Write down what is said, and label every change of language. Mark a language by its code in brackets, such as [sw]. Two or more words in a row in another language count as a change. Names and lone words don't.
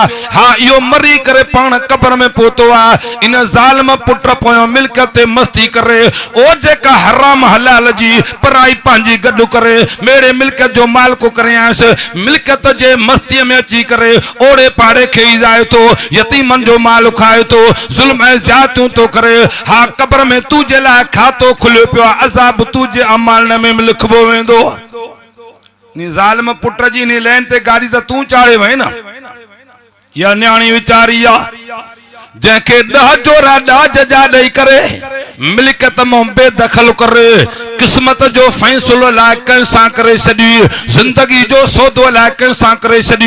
[sd] हा इहो मरी करे पाण कब्र में पहुतो आ, इन ज़ालिम पुट पोयों मिल्कियत ते मस्ती करे, ओ जेका हराम हलाल जी पराई पंहिंजी गॾु करे मेरे मिल्कियत जो माल को करे आयस, मिल्कियत जे मस्ती में अची करे ओड़े पाड़े खे ई जाए तो, यतीमन जो माल खाए तो, जुल्म ऐं ज़्यादतियूं तो करे। हा कब्र में तुझे लाइ खातो खुलियो पियो आहे, अज़ाब तुझे अमाल में लिखबो वेंदो। नी ज़ालिम पुट जी नी लैन ते गाड़ी त तूं चाढ़े वई न। या न्याणी वीचारी आ जंहिंखे 10 जोरा ॾाज जा ॾेई करे मिल्कियत मां बेदखल करे, किस्मत जो फैसलो लाइ कंहिंसां करे छॾी, जिंदगी जो सौदो लाइ कंहिंसां करे छॾी।